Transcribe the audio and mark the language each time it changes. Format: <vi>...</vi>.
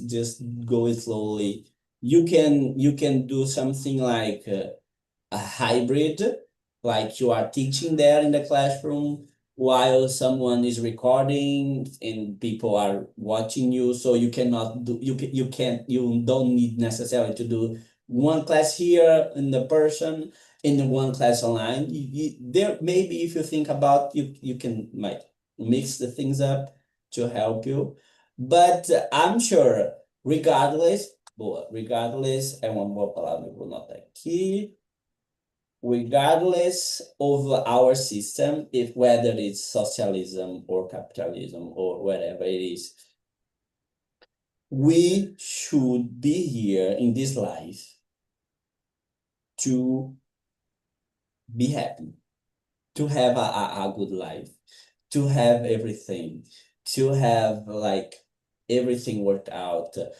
<en>Just go it slowly. You can do something like a hybrid, like you are teaching there in the classroom while someone is recording and people are watching you. So you cannot do you don't need necessarily to do one class here in the person in one class online. There maybe if you think about you can like mix the things up to help you. But I'm sure regardless,</en> <pt>boa, regardless, é uma boa palavra, eu vou notar aqui.</pt> <en>Regardless of our system, if whether it's socialism or capitalism or whatever it is, we should be here in this life to be happy, to have a good life, to have everything, to have like everything worked out.</en>